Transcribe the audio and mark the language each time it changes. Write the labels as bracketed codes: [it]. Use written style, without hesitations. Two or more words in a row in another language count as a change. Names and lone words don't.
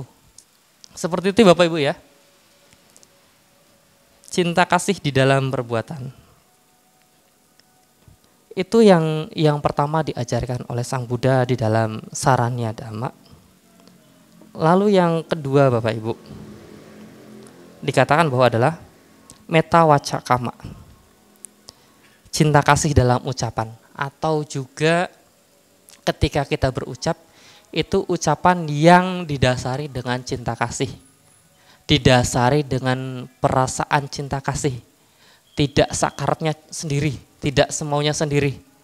[id] Seperti itu Bapak Ibu ya. Cinta kasih di dalam perbuatan. Itu yang pertama diajarkan oleh Sang Buddha di dalam Saranya Dhamma. Lalu yang kedua Bapak Ibu, dikatakan bahwa adalah [pi] metta waca kama. [id] Cinta kasih dalam ucapan, atau juga ketika kita berucap, itu ucapan yang didasari dengan cinta kasih. Didasari dengan perasaan cinta kasih. Tidak sakarnya sendiri, tidak semaunya sendiri.